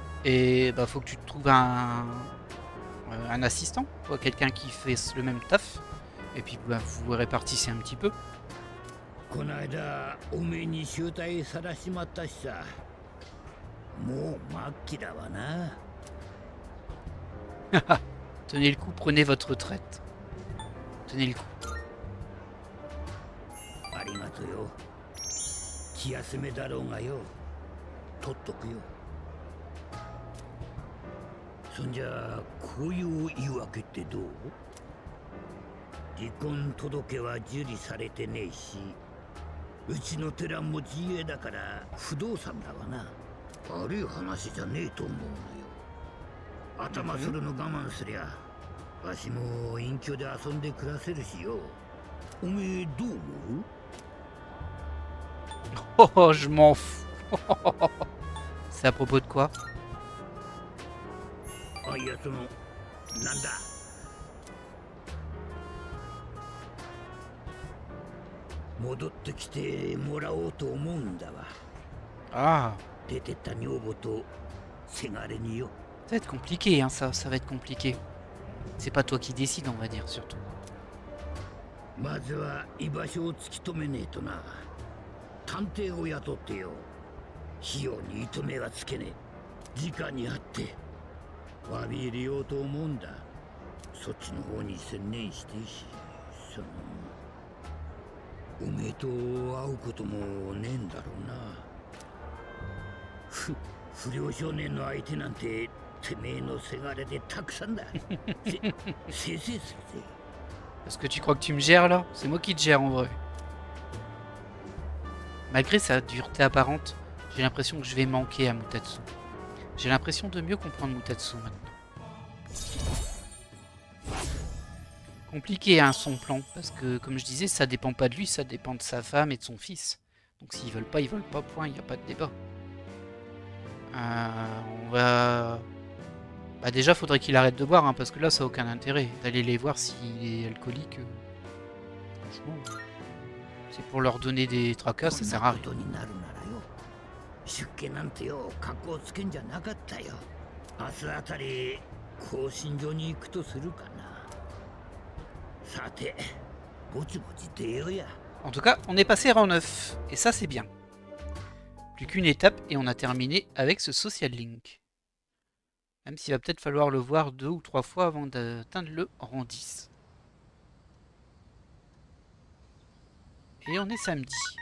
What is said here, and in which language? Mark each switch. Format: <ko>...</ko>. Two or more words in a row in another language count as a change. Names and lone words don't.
<fr>Et bah faut que tu te trouves un assistant, quoi, quelqu'un qui fait le même taf. Et puis bah, vous répartissez un petit peu.</fr> <ja>この間おめえに醜態さらしまったしさ、もう末期だわな。</ja> <fr>Tenez le coup, prenez votre retraite. Tenez le coup.</fr> <ja>ありがとよ。気休めだろうがよ、取っとくよ。そんじゃこういう言い訳ってどう？離婚届は受理されてねえし、うちの寺も自営だから不動産だわな。悪い話じゃねえと思うのよ。頭するの我慢すりゃ、わしも隠居で遊んで暮らせるしよ。おめえどう思う？</ja> <fr>Oh, je m'en fous. C'est à propos de quoi?</fr> <ja>あ、いやその、なんだ。戻ってきてもらおうと思うんだわ。</ja> <fr>Ah,</fr> <ja>出てった女房とせがれによ。</ja> <fr>ça va être compliqué, hein, ça va être compliqué. C'est pas toi qui décide, on va dire, surtout.</fr> <ja>まずは居場所を突き止めねえとな。探偵を雇ってよ。費用に糸目はつけねえ。直に会って詫び入れようと思うんだ。そっちの方に専念してし、そのおめえと会うこともねえんだろうな。不良少年の相手なんててめえのせがれでたくさんだ。せいせいするぜ。</ja> <fr>Est-ce que tu crois que tu me gères là? C'est moi qui te gère en vrai. Malgré sa dureté apparente, j'ai l'impression que je vais manquer à Mutatsu. J'ai l'impression de mieux comprendre Mutatsu maintenant. Compliqué hein, son plan, parce que comme je disais, ça dépend pas de lui, ça dépend de sa femme et de son fils. Donc s'ils veulent pas, ils veulent pas, point, il n'y a pas de débat. On va... Bah déjà, faudrait qu'il arrête de boire, hein, parce que là, ça n'a aucun intérêt d'aller les voir s'il est alcoolique. Franchement, c'est pour leur donner des tracas, ça sert à rien.</fr> <ja>出家なんてよ、格好つけんじゃなかったよ。明日あたり更新所に行くとするかな。さて、ぼちぼち出ようや。</ja> <fr>En tout cas, on est passé rang 9, et ça c'est bien. Plus qu'une étape et on a terminé avec ce social link. Même s'il va peut-être falloir le voir 2 ou 3 fois avant d'atteindre le rang 10. Et on est samedi.</fr>